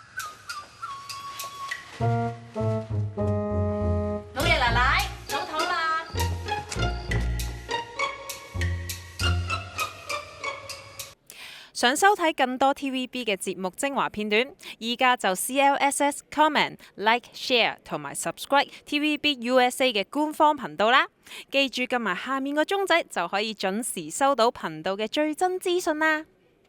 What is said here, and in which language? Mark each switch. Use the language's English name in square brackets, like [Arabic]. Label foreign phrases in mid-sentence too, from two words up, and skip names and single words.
[Cantonese] 老爺奶奶，早唞啦。想收睇更多 TVB 嘅節目精華片段，依家就 CLSS [English] comment、like、share [Cantonese] 同埋 subscribe TVB USA 嘅官方頻道啦！記住撳埋下面個鐘仔就可以準時收到頻道嘅最新資訊啦！